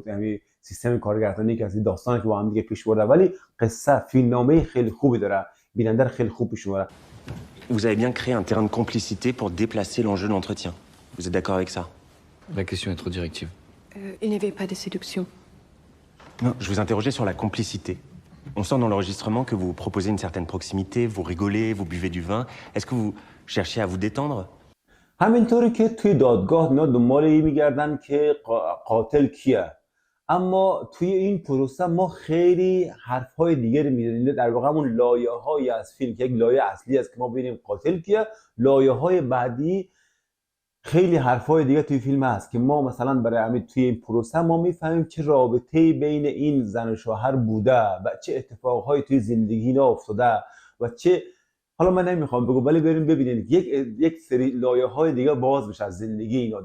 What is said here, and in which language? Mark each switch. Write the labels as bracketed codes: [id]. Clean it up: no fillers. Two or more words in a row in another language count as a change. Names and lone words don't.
[fa] یعنی سیستم کارگردانی که از این داستانی که با هم دیگه پیش برده، ولی قصه فیلمنامه خیلی خوبی داره، بیننده رو خیلی خوب پیش میبره. [fr] Vous avez bien créé un terrain de complicité pour déplacer l'enjeu de l'entretien. Vous êtes d'accord avec ça? La question est trop directive. Il n'y avait pas de séduction. Non, je vous interrogeais sur la complicité. On sent dans l'enregistrement que vous proposez une certaine proximité, vous rigolez, vous buvez du vin. Est-ce que vous cherchez à vous détendre? [fa] همینطوری که توی دادگاه اینا دنبال این میگردن که قاتل کیه، اما توی این پروسه ما خیلی حرف‌های دیگه می‌زنیم. در واقع همون لایه‌های از فیلم که یک لایه اصلی است که ما ببینیم قاتل کیه، لایه‌های بعدی خیلی حرفای دیگه توی فیلم هست که ما مثلا برای همین توی این پروسه ما میفهمیم چه رابطه‌ای بین این زن و شوهر بوده و چه اتفاقهایی توی زندگی اینا افتاده و چه، حالا من نمیخوام بگم ولی بریم ببینید یک سری لایه‌های دیگه باز میشه از زندگی اینا.